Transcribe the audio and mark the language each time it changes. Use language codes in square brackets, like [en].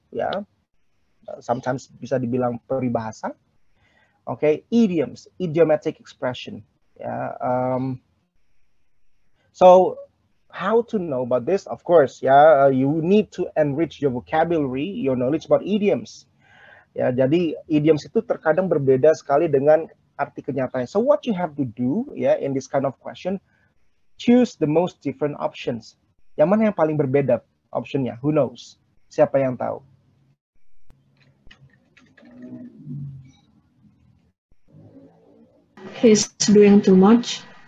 [en] Yeah, sometimes [id] bisa dibilang peribahasa. [en] Okay, idioms, idiomatic expression. Yeah. So how to know about this? Of course, yeah, you need to enrich your vocabulary, your knowledge about idioms. [id] Ya, jadi idioms itu terkadang berbeda sekali dengan arti kenyataannya. [en] So what you have to do, ya, in this kind of question, choose the most different options. [id] Yang mana yang paling berbeda optionnya? [en] Who knows? [id] Siapa yang tahu? [en] He's doing too much.